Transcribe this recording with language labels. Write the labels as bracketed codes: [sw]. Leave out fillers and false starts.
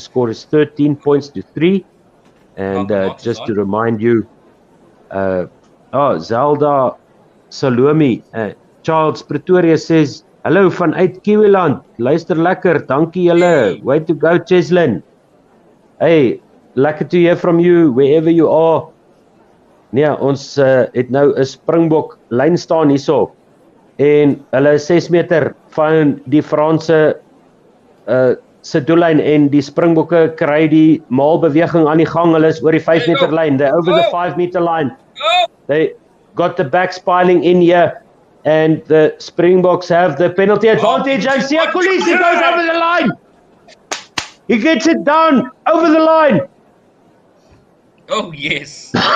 [en] The score is 13 points to 3. And just to remind you, Zelda Salome, Charles Pretoria says, [af] hallo vanuit Kiwiland, luister lekker, dankie julle, [en] way to go Cheslin. Hey, lekker to hear from you, wherever you are. [af] Nee, ons het nou 'n Springbok lyn staan hierso, en hulle is 6 meter van die Franse se doellyn, en die Springbokke kry die maalbeweging aan die gang. Hulle is oor die 5 meter lyn. [en] They're over the 5 meter line. They got the backs piling in here, and the Springboks have the penalty advantage. And Siya Kolisi goes over the line. He gets it down over the line. Oh, yes.